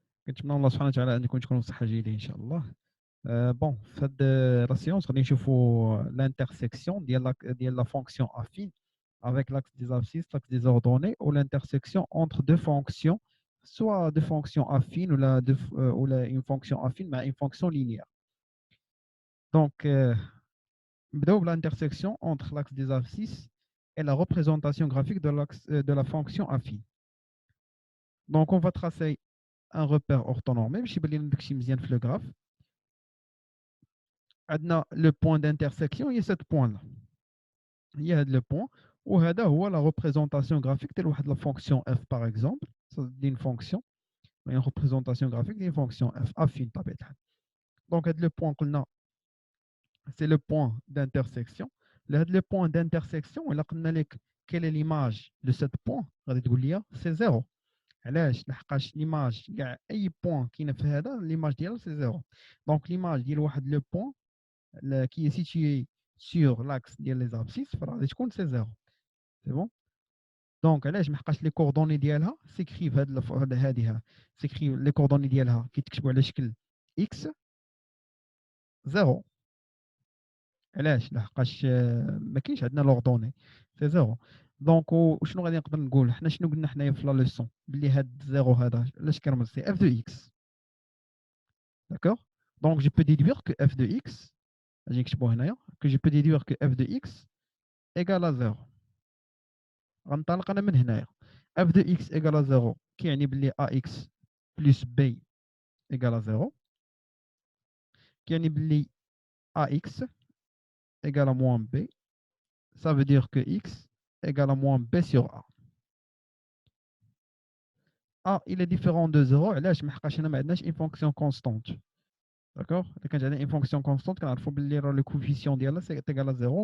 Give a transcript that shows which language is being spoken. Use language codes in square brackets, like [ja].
[ar] كنتمنى الله سبحانه وتعالى أن تكونوا بصحة جيدة إن شاء الله. بون في هاد لا سيونس غادي نشوفوا [fr] l'intersection [ar] ديال [fr] la fonction affine avec l'axe des abscisses, l'axe des ordonnées ou l'intersection entre deux fonctions, soit deux fonctions affines ou une fonction affine mais une fonction linéaire. Donc [ar] نبداو [fr] l'intersection entre l'axe des abscisses et la représentation graphique de la fonction affine. Donc on va tracer un repère orthonormé [ar] باش يبان لنا داكشي مزيان في [fr] le graphe. [ar] عندنا [fr] le point d'intersection هي cet point là, [ar] هي هذا [fr] le point, [ar] وهذا هو [fr] la représentation graphique [ar] ديال واحد [fr] la fonction f par exemple. Ça dit une fonction, une représentation graphique d'une fonction f affine [ar] بطبيعة الحال. [fr] Donc [ar] هذا [fr] le point [ar] قلنا [fr] c'est le point d'intersection. [ar] هذا [fr] le point d'intersection [ar] الا قلنا لك [fr] quelle est l'image de cette point [ar] غادي تقول لي [fr] c'est 0. [ar] علاش؟ لحقاش [fr] l'image [ar] كاع اي point كاينه في هذا l'image ديالها [fr] c'est 0. Donc l'image [ar] ديال واحد [fr] le point qui est situé sur l'axe des abscisses [ar] فغادي تكون [fr] c'est 0. C'est bon. Donc [ar] علاش؟ محقاش [fr] les coordonnées [ar] ديالها [fr] s'écrivent [ar] هذه [fr] s'écrivent les coordonnées [ar] ديالها كيتكتبوا على شكل x 0. علاش؟ لحقاش ما كاينش عندنا لوردوني سي 0. دونك وشنو غادي نقدر نقول حنا شنو قلنا حنايا في لا ليسون بلي هاد 0 هذا علاش كيرمز سي [fr] f de x. D'accord. Donc je peux déduire que f de x [ar] غادي نكتبوا هنايا [fr] que je peux déduire que f de x égale à 0. [ar] غنطلق انا من هنايا [fr] f de x égale à 0 [ar] كيعني بلي [fr] ax plus b égale à 0 [ar] كيعني بلي [fr] ax égale à moins b. Ça veut dire que x égale à moins b sur a. A il est différent de 0 [ar] علاش؟ ما حقاش هنا ما عندناش [fr] une fonction constante. D'accord. [ar] الا كانت عندنا [fr] une fonction constante [ar] كنعرفوا بلي راه لو كوفيسيون ديالها سي [fr] égal à 0.